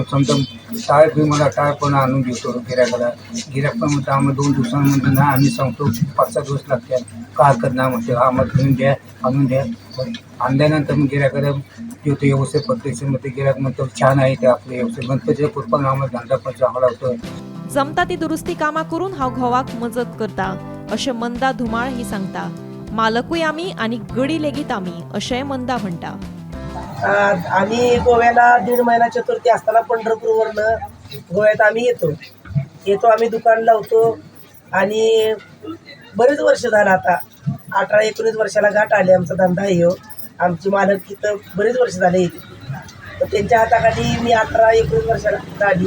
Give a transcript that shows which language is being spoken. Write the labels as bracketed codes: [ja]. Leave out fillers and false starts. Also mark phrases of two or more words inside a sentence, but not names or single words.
[mr] समजा टाळ बी मला टाळ पण आणून देतो गिरायकाला। गिरायक पण म्हणतो आम्हाला 2 दिवसांमध्ये ना, आम्ही सांगतो 5-6 दिवस लागतात, का हरकत नाही म्हणते, आम्हाला घेऊन द्या, आणून द्या। आणल्यानंतर मग गिरायकाला देतो व्यवस्थित पद्धतीमध्ये। गिरायक म्हणतो छान आहे ते आपले व्यवस्थित। गणपतीच्या कृपेने आम्हाला धंदा पण चांगला होतो। [kok] जमता ती दुरुस्ती कामां करून हांव घोवाक मजत करता, अशें मंदा धुमाळ ही सांगता। मालकूय आमी आनी गडी लेगीत आमी, अशेंय मंदा म्हणटा। [mr] आम्ही गोव्याला 1.5 महिना चतुर्थी असताना पंढरपूरवरनं गोव्यात आम्ही येतो आम्ही दुकान लावतो। आणि बरेच वर्ष झालं, आता 18-19 वर्षाला गाठ आले आमचा धंदा आहे हो। आमची मालक तिथं बरेच वर्ष झाले येते, तर त्यांच्या हाताखाली मी 18-19 वर्षाला आली।